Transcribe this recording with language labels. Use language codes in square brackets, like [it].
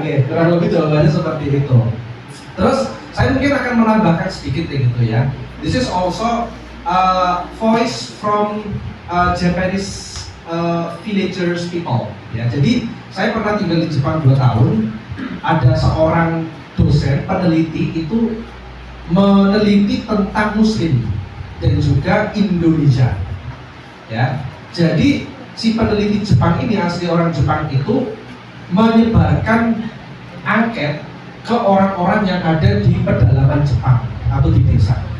[id] Oke, kurang lebih jawabannya seperti itu. Terus saya mungkin akan menambahkan sedikit kayak gitu ya. [en] This is also voice from Japanese villagers people ya. [id] Jadi saya pernah tinggal di Jepang 2 tahun. Ada seorang dosen peneliti itu meneliti tentang Muslim dan juga Indonesia ya. Jadi si peneliti Jepang ini, asli orang Jepang itu, menyebarkan angket ke orang-orang yang ada di pedalaman Jepang atau di desa.